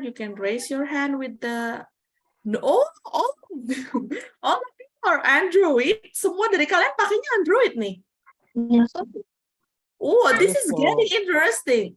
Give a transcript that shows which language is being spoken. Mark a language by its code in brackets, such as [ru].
[en] You can raise your hand with the all of people are Android. [id] Semua dari kalian pakainya Android nih. [en] Oh, this is getting interesting.